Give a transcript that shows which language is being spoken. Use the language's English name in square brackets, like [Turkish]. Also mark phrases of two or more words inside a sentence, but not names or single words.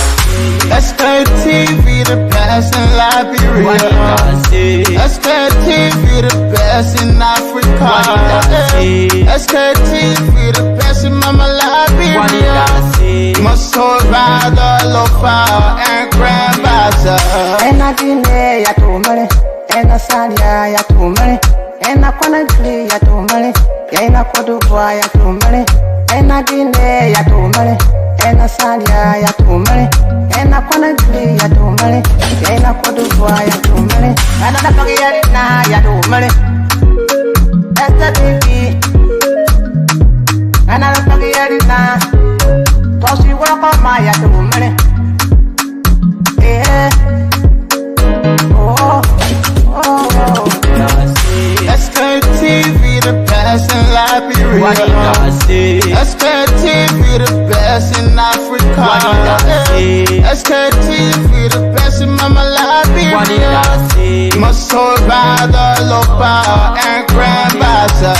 [English] Sktv, the best in Liberia. Sktv, the best in Africa. Sktv, the best in Mama Liberia. Must hold by the lofa and grandbaza. [Loma (Liberia)] Ena dine ya tumale, ena salia ya tumale, ena kwanagli ya tumale, ena kodubwa ya tumale, ena dine ya tumale, ena salia ya tumale, ena kwanagli ya tumale, ena kodubwa ya tumale, ena nakogi ya tumale, Sktv, ena nakogi ya tosi wako maya tumale. [English] Sktv, the best in Liberia. Sktv, the best in Africa. Sktv, the best in Mama Liberia. Must hold by the lofa and grandbaza.